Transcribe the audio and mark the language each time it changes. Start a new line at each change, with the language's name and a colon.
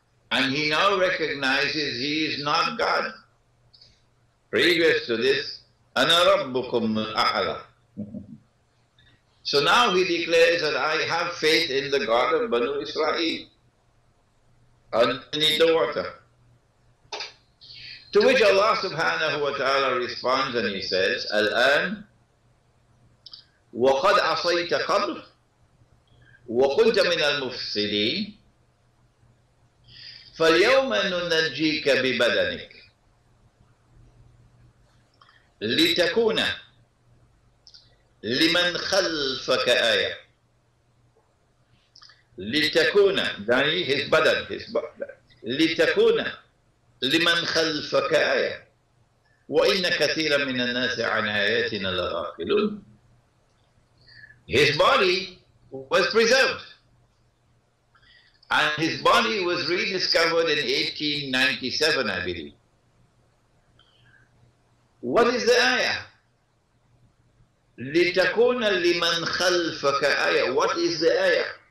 English: And he now recognizes he is not God. Previous to this,
Arabic: أَنَا رَبُّكُمُ الْأَعْلَى.
English: So now he declares that I have faith in the God of Banu Israel underneath the water. To which Allah subhanahu wa ta'ala responds and he says,
Arabic: الآن وقد عصيت قبل وكنت من المفسدين فاليوم ننجيك ببدنك لتكون لمن خلفك آية. لتكون يعني
English: his badan,
Arabic: لتكون لمن خلفك آية وإن كثيرا من الناس عن آياتنا لغافلون.
English: His body was preserved and his body was rediscovered in 1897, I believe. What is the ayah?
Arabic: لِتَكُونَ لِمَنْ خَلْفَكَ آيَةً.
English: What is the ayah?